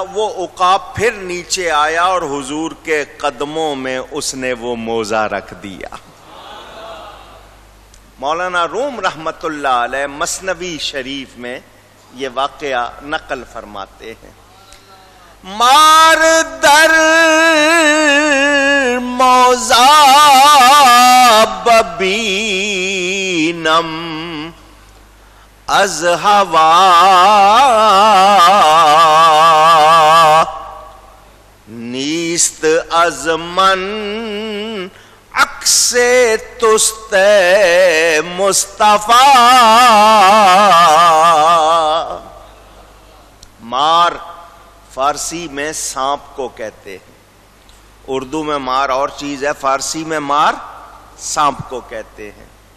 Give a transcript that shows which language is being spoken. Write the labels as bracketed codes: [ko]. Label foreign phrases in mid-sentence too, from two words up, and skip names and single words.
[ur] وہ عقاب پھر نیچے آیا اور حضور کے قدموں میں اس نے وہ موزہ رکھ دیا. مولانا روم رحمت اللہ علیہ مثنوی شریف میں یہ واقعہ نقل فرماتے ہیں. [fa] مار در موزہ ببینم از ہوا نیست از من عکس تست مصطفیٰ. [ur] مار فارسی میں سانپ کو کہتے ہیں، اردو میں مار اور چیز ہے، فارسی میں مار سانپ کو کہتے ہیں.